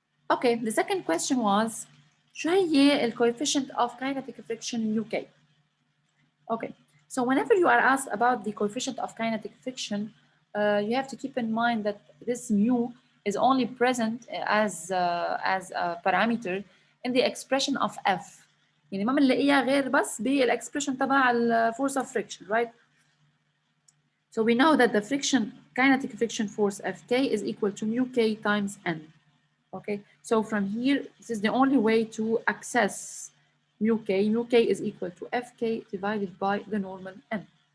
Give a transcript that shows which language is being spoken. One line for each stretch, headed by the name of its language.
English: Okay, the second question was
Arabic: شو هي
English: coefficient of kinetic friction in UK? Okay, so whenever you are asked about the coefficient of kinetic friction, you have to keep in mind that this mu is only present as a parameter in the expression of F.
Arabic: يعني ما بنلاقيها غير بس بالexpression تبع
English: force of friction, right? So we know that the kinetic friction force Fk is equal to mu k times n. Okay, so from here, this is the only way to access mu k. Mu k is equal to Fk divided by the normal n.